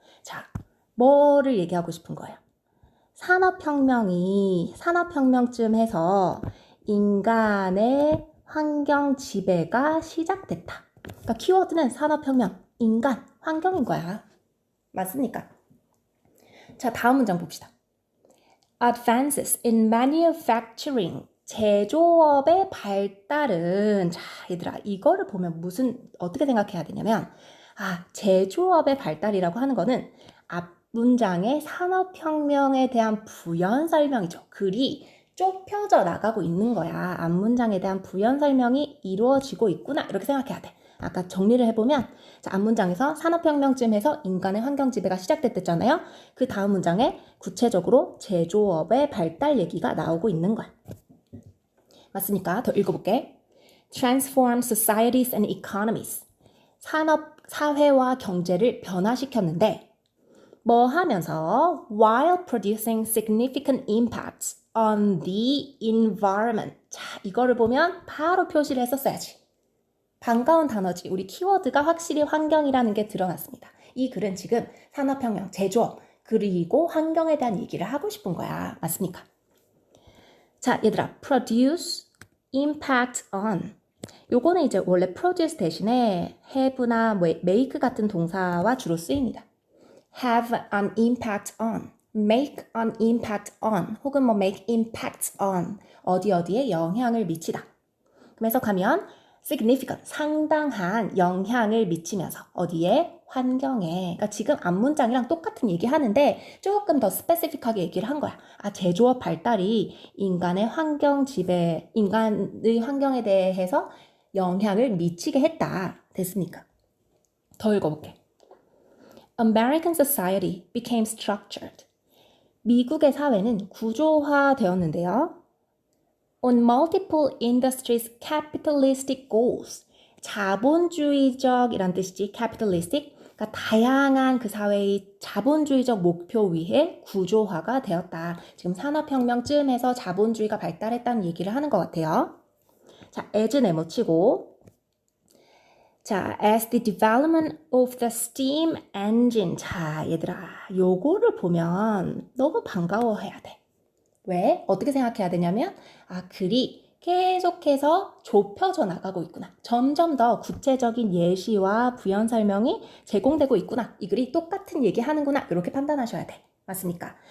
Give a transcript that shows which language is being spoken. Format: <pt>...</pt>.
<ko>자, 뭐를 얘기하고 싶은 거예요? 산업혁명쯤 해서 인간의 환경 지배가 시작됐다. 그러니까 키워드는 산업혁명, 인간, 환경인 거야. 맞습니까? 자, 다음 문장 봅시다.</ko> <en>Advances in manufacturing.</en> <ko>제조업의 발달은, 자, 얘들아, 이거를 보면 어떻게 생각해야 되냐면, 제조업의 발달이라고 하는 거는 앞 문장의 산업혁명에 대한 부연 설명이죠. 글이 좁혀져 나가고 있는 거야. 앞 문장에 대한 부연 설명이 이루어지고 있구나. 이렇게 생각해야 돼. 아까 정리를 해보면, 자, 앞 문장에서 산업혁명쯤 해서 인간의 환경 지배가 시작됐잖아요. 그 다음 문장에 구체적으로 제조업의 발달 얘기가 나오고 있는 거야. 맞습니까? 더 읽어볼게.</ko> <en>Transform societies and economies.</en> <ko>산업, 사회와 경제를 변화시켰는데 뭐 하면서</ko> <en>while producing significant impacts on the environment.</en> <ko>자, 이거를 보면 바로 표시를 했었어야지. 반가운 단어지. 우리 키워드가 확실히 환경이라는 게 드러났습니다. 이 글은 지금 산업혁명, 제조업, 그리고 환경에 대한 얘기를 하고 싶은 거야. 맞습니까? 자, 얘들아, produce, impact on. 요거는 이제 원래 produce 대신에 have나 make 같은 동사와 주로 쓰입니다.</ko> <en>have an impact on, make an impact on,</en> <ko>혹은 뭐</ko> <en>make impacts on,</en> <ko>어디에 영향을 미치다. 그래서 가면 significant, 상당한 영향을 미치면서 어디에? 환경에. 그러니까 지금 앞 문장이랑 똑같은 얘기 하는데 조금 더 스페시픽하게 얘기를 한 거야. 제조업 발달이 인간의 인간의 환경에 대해서 영향을 미치게 했다. 됐습니까? 더 읽어볼게.</ko> <en>American society became structured.</en> <ko>미국의 사회는 구조화되었는데요.</ko> <en>On multiple industries' capitalistic goals.</en> <ko>자본주의적이란 뜻이지.</ko> <en>capitalistic.</en> <ko>그러니까 다양한 그 사회의 자본주의적 목표 위에 구조화가 되었다. 지금 산업혁명쯤에서 자본주의가 발달했다는 얘기를 하는 것 같아요. 자, as 네모치고.</ko> <en>자, as the development of the steam engine.</en> <ko>자, 얘들아, 요거를 보면 너무 반가워해야 돼. 왜? 어떻게 생각해야 되냐면, 글이 계속해서 좁혀져 나가고 있구나. 점점 더 구체적인 예시와 부연 설명이 제공되고 있구나. 이 글이 똑같은 얘기 하는구나. 이렇게 판단하셔야 돼. 맞습니까?</ko>